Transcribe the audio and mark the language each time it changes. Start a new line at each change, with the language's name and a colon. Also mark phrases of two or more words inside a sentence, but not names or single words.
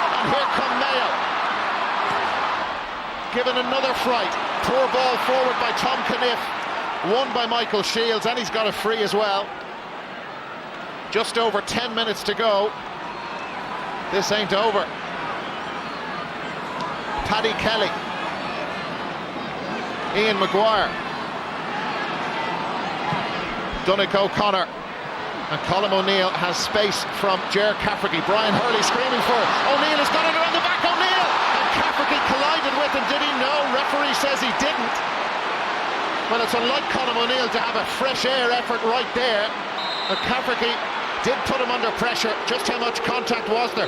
English: And here come Mayo. Given another fright. Poor ball forward by Tom Caniff. Won by Michael Shields, and he's got a free as well. Just over 10 minutes to go. This ain't over. Paddy Kelly. Ian Maguire. Donnacha O'Connor. And Colm O'Neill has space from Ger Cafferty. Brian Hurley screaming for it. O'Neill has got it around the back. O'Neill! And Cafferty collided with him. Did he? No. Referee says he didn't. Well, it's unlike Colm O'Neill to have a fresh air effort right there. But Cafferty did put him under pressure. Just how much contact was there?